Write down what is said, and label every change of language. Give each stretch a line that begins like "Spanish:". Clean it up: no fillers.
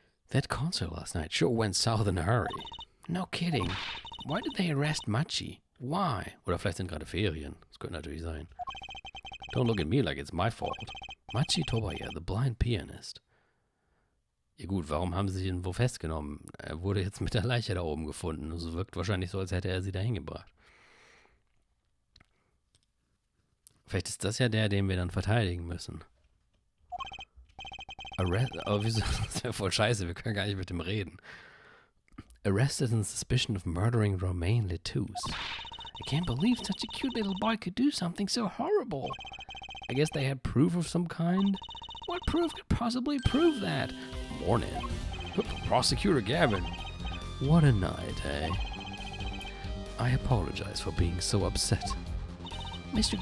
English: That concert last night sure went south in a hurry. No kidding. Why did they arrest Machi? Why?
German: Oder vielleicht sind gerade Ferien. Das könnte natürlich sein.
English: Don't look at me like it's my fault. Machi Tobaya, the blind pianist.
German: Ja gut, warum haben sie ihn wo festgenommen? Er wurde jetzt mit der Leiche da oben gefunden. Es wirkt wahrscheinlich so, als hätte er sie dahin gebracht. Vielleicht ist das ja der, den wir dann verteidigen müssen. Aber wieso? Das wäre voll scheiße, wir können gar nicht mit dem reden.
English: Arrested on suspicion of murdering Romain Letous. I can't believe such a cute little boy could do something so horrible. I guess they had proof of some kind? What proof could possibly prove that? Morning. Prosecutor Gavin. What a night, eh? I apologize for being so upset. Mr.